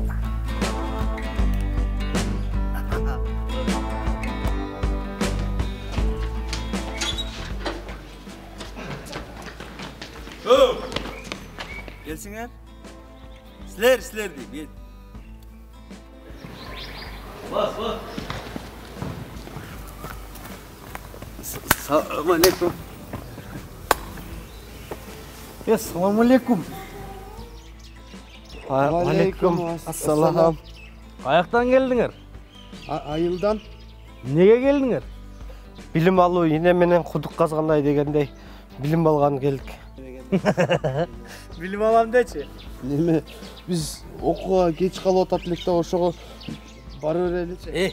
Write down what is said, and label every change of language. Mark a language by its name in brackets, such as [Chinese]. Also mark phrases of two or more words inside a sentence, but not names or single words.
[Turkish] Gelsinler. Sizler deyip. Bas. [Arabic] السلام عليكم. السلام عليكم. عليكم السلام. [Kyrgyz] Каяктан келдиңер? Айылдан. Неге келдиңер? Билим алуу ине менен кудук казгандай дегендей билим алган келдик. Билим алам дечи. Неме, биз окууга кеч калып атат элек да ошого бара береличи.